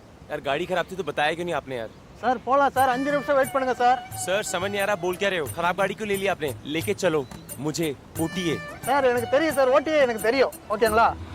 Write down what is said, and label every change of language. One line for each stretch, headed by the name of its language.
Hindi: यार गाड़ी खराब थी तो बताया क्यों नहीं आपने यार?
Tamil: सर போலாம் சார் 5 நிமிஷம் வெயிட் பண்ணுங்க சார்।
Hindi: सर समझ नहीं आ रहा बोल क्या रहे हो? खराब गाड़ी क्यों ले लिया आपने? लेके चलो मुझे ओटीए।
Tamil: சார் எனக்கு தெரியும் சார், ஓட்டிए எனக்கு தெரியும், ஓகேங்களா?